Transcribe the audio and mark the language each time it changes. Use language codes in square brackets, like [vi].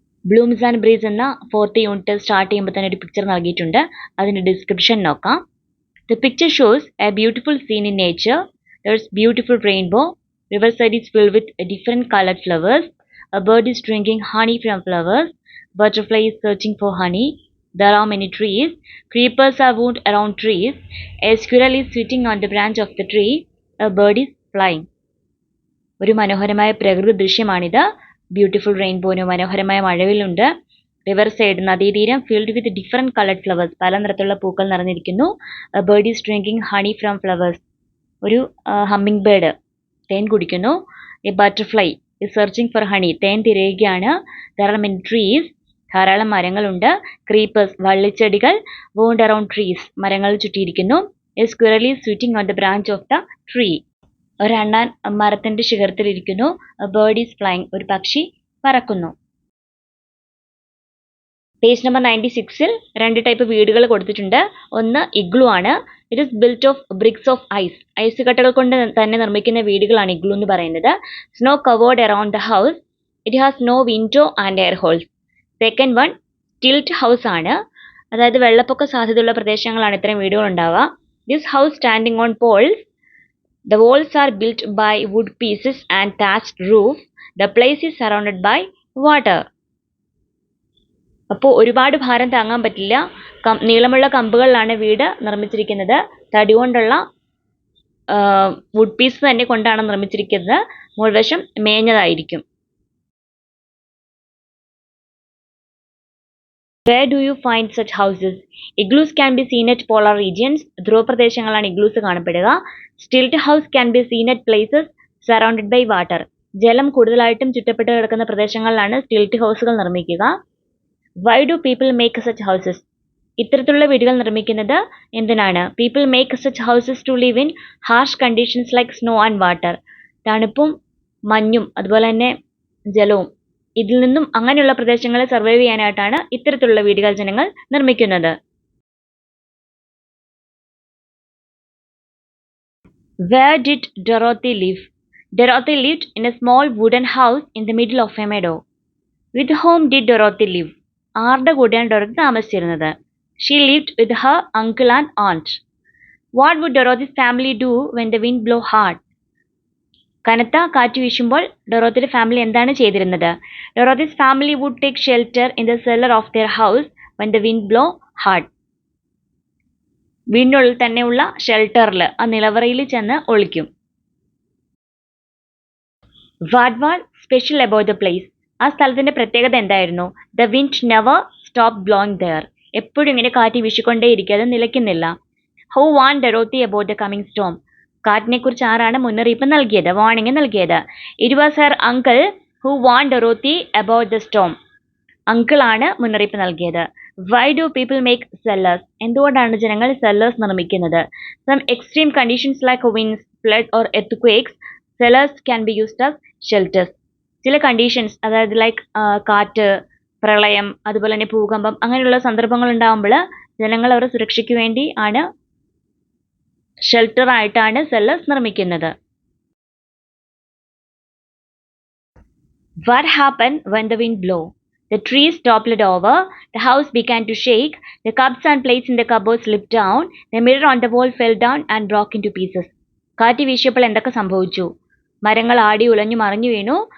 [ml] Bloom's and breeze എന്ന 4th unit start ചെയ്യുമ്പോൾ തന്നെ ഒരു പിക്ചർ നൽകിയിട്ടുണ്ട്. അതിൻ്റെ ഡിസ്ക്രിപ്ഷൻ നോക്കാം. [en] The picture shows a beautiful scene in nature. There's beautiful rainbow. Riverside is filled with different colored flowers. A bird is drinking honey from flowers. Butterfly is searching for honey. There are many trees. Creepers are wound around trees. A squirrel is sitting on the branch of the tree. A bird is flying. [ml] ഒരു മനോഹരമായ പ്രകൃതി ദൃശ്യമാണിത്. [en] beautiful റെയിൻബോന് [ml] മനോഹരമായ മഴവില്ലുണ്ട്. [en] river side [ml] നദീതീരം [en] filled with different coloured flowers [ml] പല നിറത്തിലുള്ള പൂക്കൾ നിറഞ്ഞിരിക്കുന്നു. [en] bird is drinking honey from flowers [ml] ഒരു humming bird തേൻ കുടിക്കുന്നു. [en] a butterfly is searching for honey [ml] തേൻ തിരയുകയാണ്. [en] there are many trees [ml] ധാരാളം മരങ്ങളുണ്ട്. [en] creepers [ml] വള്ളിച്ചെടികൾ. [en] wound around trees [ml] മരങ്ങൾ ചുറ്റിയിരിക്കുന്നു. [en] a squirrel is sitting on the branch of the tree [ml] ഒരണ്ണാൻ മരത്തിൻ്റെ ശിഖരത്തിലിരിക്കുന്നു. [en] bird is flying [ml] ഒരു പക്ഷി പറക്കുന്നു. പേജ് നമ്പർ 96-ൽ 2 ടൈപ്പ് വീടുകൾ കൊടുത്തിട്ടുണ്ട്. ഒന്ന് ഇഗ്ലു ആണ്. [en] it is built of bricks of ice [ml] ice കട്ടകൾ കൊണ്ട് തന്നെ നിർമ്മിക്കുന്ന വീടുകളാണ് ഇഗ്ലു എന്ന് പറയുന്നത്. [en] Snow covered around the house. It has no window and air holes. Second one tilt house [ml] ആണ്. അതായത് വെള്ളപ്പൊക്ക സാധ്യതയുള്ള പ്രദേശങ്ങളാണ് ഇത്തരം വീടുകൾ ഉണ്ടാവുക. [en] This house standing on poles. The walls are built by wood pieces and thatched roof. The place is surrounded by water. [ml] അപ്പോൾ ഒരുപാട് ഭാരം താങ്ങാൻ പറ്റില്ല. നീളമുള്ള കമ്പുകളിലാണ് വീട് നിർമ്മിച്ചിരിക്കുന്നത്. തടി കൊണ്ടുള്ള വുഡ് പീസ് തന്നെ കൊണ്ടാണ് നിർമ്മിച്ചിരിക്കുന്നത്. മുൾവശം മേഞ്ഞതായിരിക്കും. [en] Where do you find such houses? Igloos can be seen at polar regions. [ml] ധ്രുവപ്രദേശങ്ങളാണ് igloos കാണപ്പെടുക. [en] Stilt house can be seen at places surrounded by water. [ml] ജലം കൂടുതലായിട്ടും ചുറ്റപ്പെട്ട് കിടക്കുന്ന പ്രദേശങ്ങളിലാണ് സ്റ്റിൽറ്റ് ഹൗസുകൾ നിർമ്മിക്കുക. [en] Why do people make such houses? [ml] ഇത്തരത്തിലുള്ള വീടുകൾ നിർമ്മിക്കുന്നത് എന്തിനാണ്? [en] People make such houses to live in harsh conditions like snow and water. [ml] തണുപ്പും മഞ്ഞും അതുപോലെ തന്നെ ജലവും ഇതിൽ നിന്നും അങ്ങനെയുള്ള പ്രദേശങ്ങളെ സർവൈവ് ചെയ്യാനായിട്ടാണ് ഇത്തരത്തിലുള്ള വീടുകൾ ജനങ്ങൾ നിർമ്മിക്കുന്നത്. [en] Where did Dorothy live? Dorothy lived in a small wooden house in the middle of a meadow. With whom did Dorothy live? [ml] ആരുടെ കൂടെയാണ് ഡൊറോത്തി താമസിച്ചിരുന്നത്? [en] She lived with her uncle and aunt. What would Dorothy's family do when the wind blow hard? [ml] കനത്ത കാറ്റ് വീശുമ്പോൾ ഡൊറോത്തിയുടെ family എന്താണ് ചെയ്തിരുന്നത്? [en] Dorothy's family would take shelter in the cellar of their house when the wind blow hard. [ml] വീടിനുള്ളിൽ തന്നെയുള്ള ഷെൽട്ടറിൽ ആ നിലവറയിൽ ചെന്ന് ഒളിക്കും. [en] What was special about the place? [ml] ആ സ്ഥലത്തിന്റെ പ്രത്യേകത എന്തായിരുന്നു? [en] The wind never stopped blowing there. [ml] എപ്പോഴും ഇങ്ങനെ കാറ്റ് വീശിക്കൊണ്ടേയിരിക്കും, അത് നിലയ്ക്കുന്നില്ല. [en] Who warned Dorothy about the coming storm? [ml] കാറ്റിനെ കുറിച്ച് ആരാണ് മുന്നറിയിപ്പ് നൽകിയത്, വാർണിംഗ് നൽകിയത്? [en] It was her uncle who warned Dorothy about the storm. [ml] Uncle ആണ് മുന്നറിയിപ്പ് നൽകിയത്. [en] Why do people make cellars? [ml] എന്തുകൊണ്ടാണ് ജനങ്ങൾ cellars നിർമ്മിക്കുന്നത്? [en] Some extreme conditions like winds, flood or earthquakes, cellars can be used as shelters. [ml] ചില conditions അതായത് like കാറ്റ്, പ്രളയം, അതുപോലെ തന്നെ ഭൂകമ്പം അങ്ങനെയുള്ള സന്ദർഭങ്ങൾ ഉണ്ടാകുമ്പോൾ ജനങ്ങൾ അവരുടെ സുരക്ഷയ്ക്ക് വേണ്ടി ആണ് ഷെൽട്ടർ ആയിട്ടാണ് സെല്ലേഴ്സ് നിർമ്മിക്കുന്നത്. [en] What happened when the wind blew? The trees toppled over, the house began to shake, the cups and plates in the cupboard slipped down, the mirror on the wall fell down and broke into pieces. [ml] കാറ്റ് വീശിയപ്പോൾ എന്തൊക്കെ സംഭവിച്ചു? മരങ്ങൾ ആടി ഉലഞ്ഞു മറിഞ്ഞു വീണു.